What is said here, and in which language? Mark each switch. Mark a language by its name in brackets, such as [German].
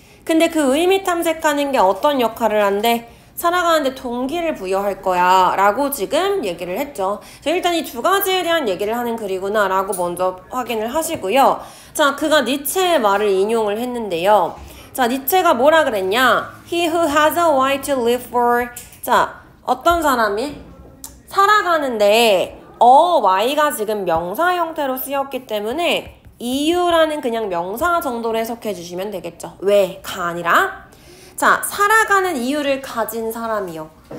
[Korean] 근데 그 의미 탐색하는 게 어떤 역할을 한대? 살아가는데 동기를 부여할 거야 라고 지금 얘기를 했죠. 일단 이 두 가지에 대한 얘기를 하는 글이구나 라고 먼저 확인을 하시고요. 자, 그가 니체의 말을 인용을 했는데요. 자, 니체가 뭐라 그랬냐? [English] He who has a why to live for. [Korean] 자, 어떤 사람이 살아가는데 why가 지금 명사 형태로 쓰였기 때문에 이유라는 그냥 명사 정도로 해석해 주시면 되겠죠. 왜가 아니라, 자, 살아가는 이유를 가진 사람이요.